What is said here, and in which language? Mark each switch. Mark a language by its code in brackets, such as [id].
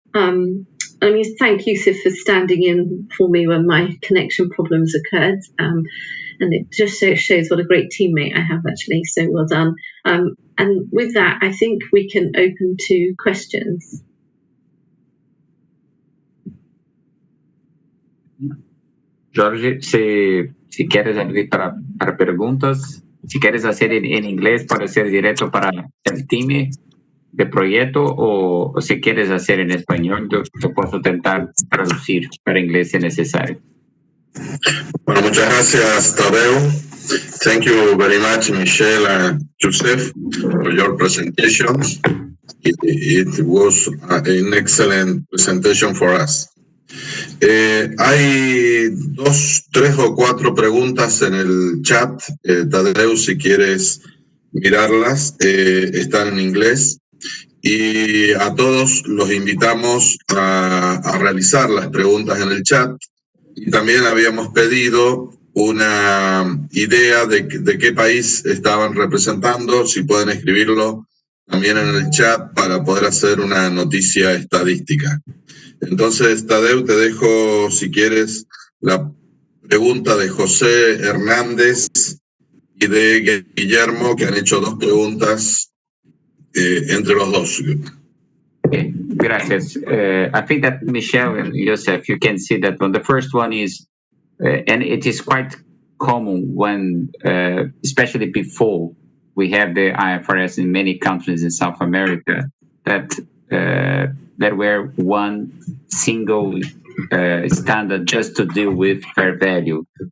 [en] I mean, thank you, Sif, for standing in for me when my connection problems occurred. And it just shows what a great teammate I have, actually. So well done. And with that, I think we can open to questions. [es] Jorge, si quieres abrir para preguntas, si quieres hacer en inglés para ser directo para el team de proyecto, o si quieres hacer en español, yo puedo intentar traducir para inglés si necesario. Bueno, muchas gracias, Tadeu. [en] Thank you very much, Michelle and Joseph, for your presentations. It was an excellent presentation for us. [es] Hay 2, 3 o 4 preguntas en el chat. Tadeu, si quieres mirarlas, están en inglés. Y a todos los invitamos a realizar las preguntas en el chat. Y también habíamos pedido una idea de qué país estaban representando, si pueden escribirlo también en el chat para poder hacer una noticia estadística. Entonces, Tadeu, te dejo, si quieres, la pregunta de José Hernández y de Guillermo, que han hecho 2 preguntas entre los dos. Okay, gracias. [en] I think that Michelle and Joseph, you can see that one. The first one is, and it is quite common when, especially before we have the IFRS in many countries in South America, that there were one single standard just to deal with fair value.